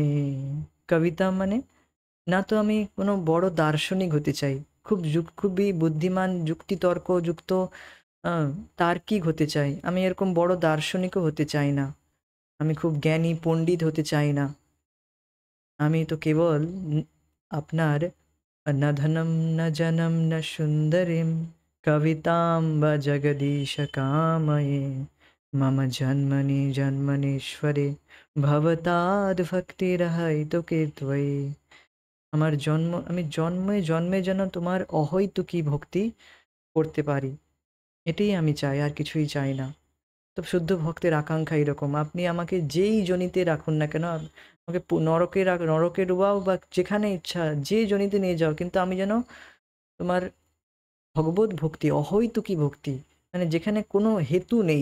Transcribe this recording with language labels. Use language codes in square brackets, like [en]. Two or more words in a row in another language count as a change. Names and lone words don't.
[bn] কবিতা মানে, না তো আমি কোনো বড় দার্শনিক হতে চাই, খুবই বুদ্ধিমান, যুক্তিতর্ক যুক্ত আহ, তার্কিক হতে চাই। আমি এরকম বড় দার্শনিকও হতে চাই না। আমি খুব জ্ঞানী পণ্ডিত হতে চাই না। আমি তো কেবল আপনার [sa] न धनं न जनं न सुन्दरीं कवितां वा जगदीश कामये मम जन्मनि जन्मनीश्वरे भवताद् भक्तिरहैतुके त्वयि। [bn] আমি জন্মে জন্মে যেন তোমার অহৈতুকী ভক্তি করতে পারি, এটাই আমি চাই, আর কিছুই চাই না। তো শুদ্ধ ভক্তের আকাঙ্ক্ষা এরকম। আপনি আমাকে যেই যোনিতে রাখুন না কেন, আমাকে নরকে ডুবাও বা যেখানে ইচ্ছা যে যোনিতে নিয়ে যাও, কিন্তু আমি যেন তোমার ভগবত ভক্তি, অহৈতুকী ভক্তি, মানে যেখানে কোনো হেতু নেই।